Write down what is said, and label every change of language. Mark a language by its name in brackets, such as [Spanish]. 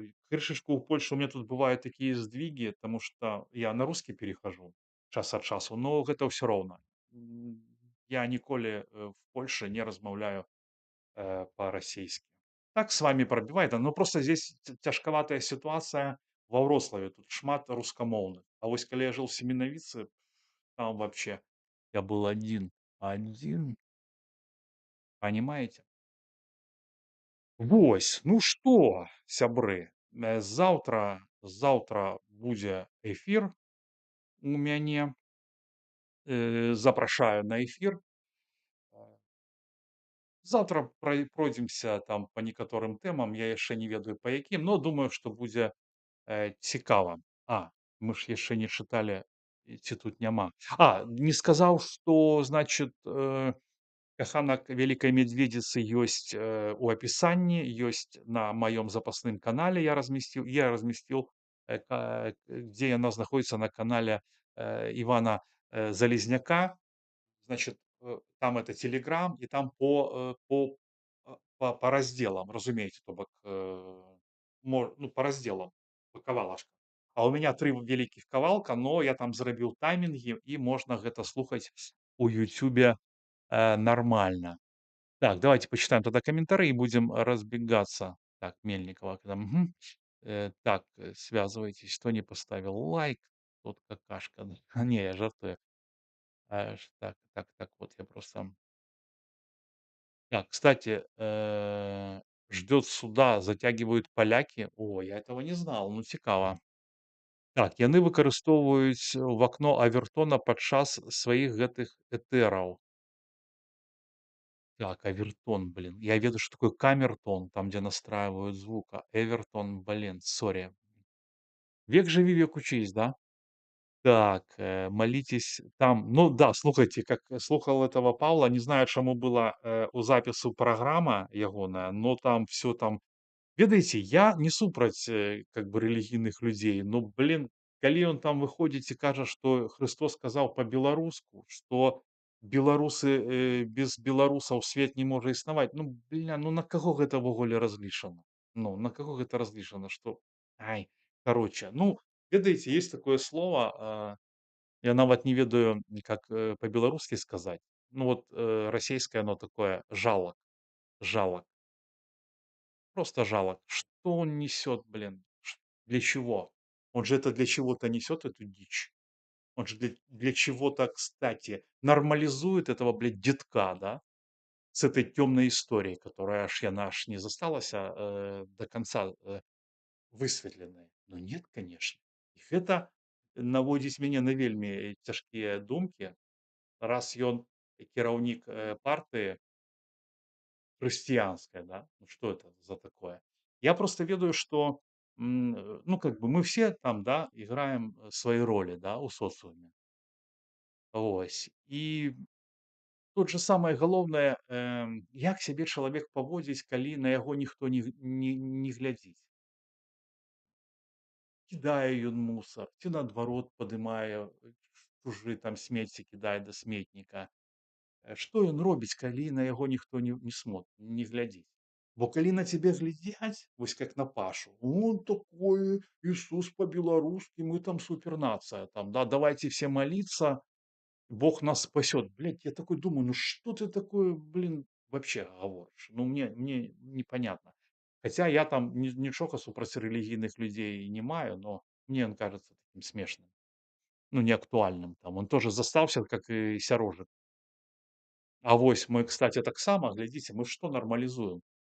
[Russian] Крышечку в Польшу у меня тут бывают такие сдвиги, потому что я на русский перехожу час от часу, [Belarusian] но гэта ўсё роўна. Я ніколі в Польше не размаўляю по-расейски. [Russian] Так с вами пробивает, но просто здесь цяжкаватая ситуация во Вроцлаве, [Belarusian] тут шмат рускамоўных. А вось калі [Russian] я жил в Семенавіцы, там вообще я был один, понимаете? [Belarusian] Вось, ну што, сябры, заўтра будзе эфір у мяне. Запрашаю на эфір. Заўтра пройдземся там па некаторым тэмам, я яшчэ не ведаю па якім, [Russian] но думаю, [Belarusian] што будзе цікава. Мы ж яшчэ не чыталі, ці тут няма. Не сказаў, што, значит, «Каханак вялікай мядзведзіцы» ёсць у апісанні, ёсць на маём запасным канале, я размесціў [Russian] где она находится на канале, Ивана, Залезняка. Значит, там это "Телеграм", и там по разделам, разумеется, то бок, ну, по разделам, по кавалачкам. А у меня 3 великих кавалка, [Belarusian] но я там зрабіў таймінгі, і можна гэта слухаць [Russian] у "Ютюбе", нормально. Так, давайте почитаем тогда комментарии и будем разбегаться. Так, Мельникова, мгм. Так, связывайтесь. Кто не поставил лайк, тот какашка. [Belarusian] Не, я жартую. [Russian] Так, вот я просто. Так, кстати, ждет суда, затягивают поляки. О, я этого не знал, [Belarusian] ну цікава. Так, яны выкарыстоўваюць в акно Авертона падчас сваіх гэтых этэраў. [Russian] Так, Авертон, блин. [Belarusian] Я ведаю, [Russian] что такое камертон, там, где настраивают звук, а Эвертон, блин, сори. Век живи, век учись, да? Так, молитесь там. Ну да, слухайте, как слухал этого Павла, [Belarusian] не знаю, чаму была у запісу праграма ягоная, [Russian] но там все там. [Belarusian] Ведаеце, я не супраць как бы рэлігійных людзей, но, блин, калі ён там выходзіць і кажа, што Христос сказаў па-беларуску, што беларусы, без беларусаў свет не можа існаваць. Ну, бля, ну на каго гэта ўвогуле разлічана? Ну, на каго гэта разлічана, што ай, короче, ну, ведаеце, [Russian] есть такое слово, [Belarusian] я нават не ведаю, как, по-беларускі сказать. [Russian] Ну вот, расейское оно такое жалок, жалок. Просто жалок. Что он несет, блин? Для чего? Он же это для чего-то несет, эту дичь. Он же для чего-то, кстати, нормализует этого, блядь, детка, да, с этой темной историей, которая аж яна аж не засталась до конца высветленной. Но нет, конечно. [Belarusian] И это наводзіць мяне на вельмі цяжкія думкі, раз ён кіраўнік партыі, христианское, да? [Russian] Ну, что это за такое? Я просто ведаю, что, ну, как бы мы все там, да, играем свои роли, да, у социуме. Ось. [Belarusian] И тут же самое галоўнае, як сябе чалавек паводзіць, калі на яго ніхто не глядзіць. Кідае ён мусор, ці наадварот падымае чужы там смецце кідае да сметніка. Што ён робіць, калі на яго ніхто не глядзіць? Бо калі на цябе глядзяць, вось как на Пашу, [Russian] он такой Иисус по-белорусски, мы там супернация, там, да, давайте все молиться, Бог нас спасет. Блядь, я такой думаю, ну что ты такое, блин, вообще говоришь? Ну мне непонятно. [Belarusian] Хотя я там нічога супраць рэлігійных людзей не маю, [Russian] но мне он кажется таким смешным, ну, неактуальным. Там он тоже застаўся, как и сярожык. [Belarusian] А вось мы, кстати, таксама, глядзіце, мы што нармалізуем?